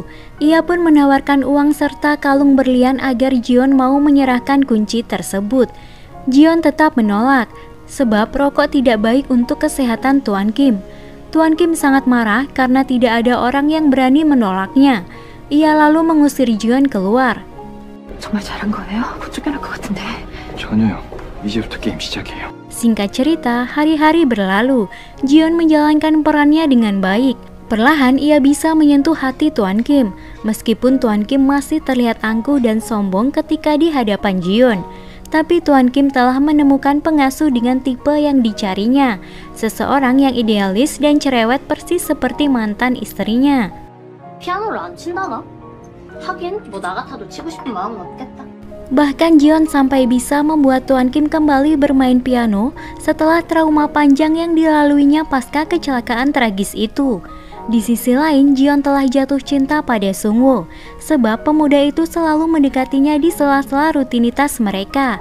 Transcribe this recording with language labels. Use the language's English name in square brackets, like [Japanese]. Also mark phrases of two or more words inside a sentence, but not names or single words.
[Indonesian] Ia pun menawarkan uang serta kalung berlian agar Jion mau menyerahkan kunci tersebut. Jion tetap menolak, sebab rokok tidak baik untuk kesehatan Tuan Kim. Tuan Kim sangat marah karena tidak ada orang yang berani menolaknya. Ia lalu mengusir Jion keluar. [Korean] 정말 잘한 거예요? 못 쫓겨날 것 같은데. 전혀요. 이제부터 게임 시작이에요. [Indonesian] Singkat cerita, hari-hari berlalu. Jion menjalankan perannya dengan baik. Perlahan ia bisa menyentuh hati Tuan Kim, meskipun Tuan Kim masih terlihat angkuh dan sombong ketika di hadapan Jion. Tapi Tuan Kim telah menemukan pengasuh dengan tipe yang dicarinya, seseorang yang idealis dan cerewet persis seperti mantan istrinya. [Korean] 피아노를 안 친다나? 하긴 뭐 나 같아도 치고 싶은 마음은 없겠다. [Indonesian] Bahkan Jion sampai bisa membuat Tuan Kim kembali bermain piano setelah trauma panjang yang dilaluinya pasca kecelakaan tragis itu. Di sisi lain, Jion telah jatuh cinta pada Sungwoo, sebab pemuda itu selalu mendekatinya di sela-sela rutinitas mereka.